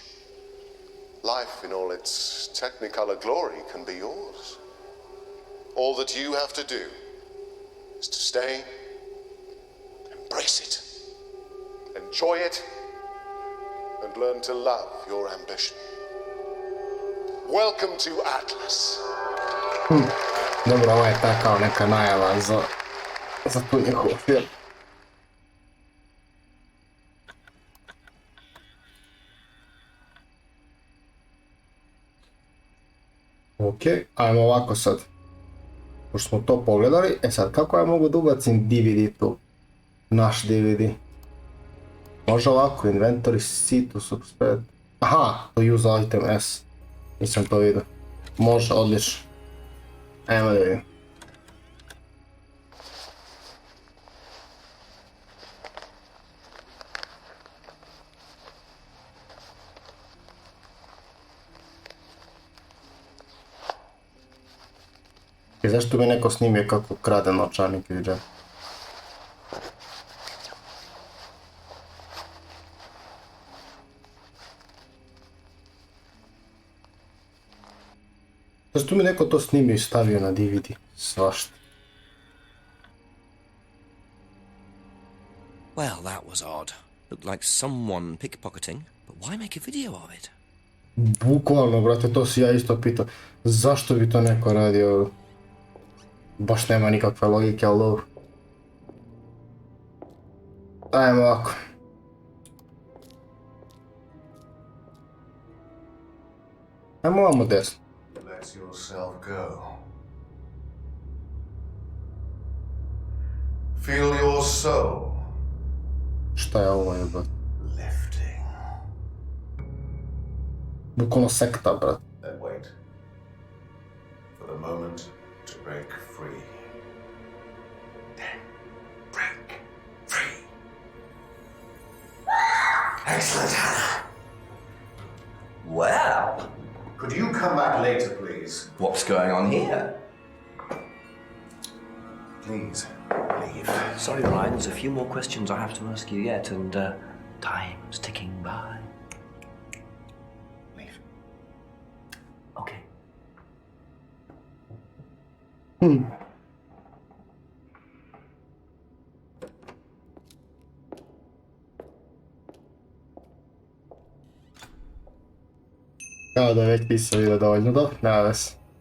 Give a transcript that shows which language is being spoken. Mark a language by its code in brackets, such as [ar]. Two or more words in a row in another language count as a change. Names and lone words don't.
[en] Life in all its technicolor glory can be yours. All that you have to do is to stay, embrace it, enjoy it, and learn to love your ambition. Welcome to Atlas. [bs] Dobro, ovo je ta kao neka najava za tu njihovu film. Ok, ajmo ovako sad. Pošto smo to pogledali, sad kako ja mogu da ubacim DVD tu? Naš DVD. Može ovako, [en] inventory, C to subscribe. Aha, to use item S. [bs] Nisam to vidio. Može, odlično. Ajmo da vidim. I zašto bi neko snimio kako krade novčanik ili džep? Zašto mi neko to snimio i stavio na DVD? Svašta. [en] Well, that was odd. Looked like someone pickpocketing, but why make a video of it? [bs] Bukvalno, brate, to si ja isto pitao. Zašto bi to neko radio? Baš nema nikakve logike, ali dobro. Ajmo ovako. Ajmo ovamo desno. [en] Let yourself go. Feel your soul. [bs] Šta je ovo jebate? [en] Lifting. [bs] Bukvalno sekta, brate. [en] Then wait. For the moment to break free. Then break free. Excellent, Hannah. Well, Could you come back later, please? what's going on here? Please, Sorry, Ryan, there's a few more questions I have to ask you yet, and time's ticking by. Leave. Okay. [bs] Kao da je već pisao video dovoljno dobro, nema ves.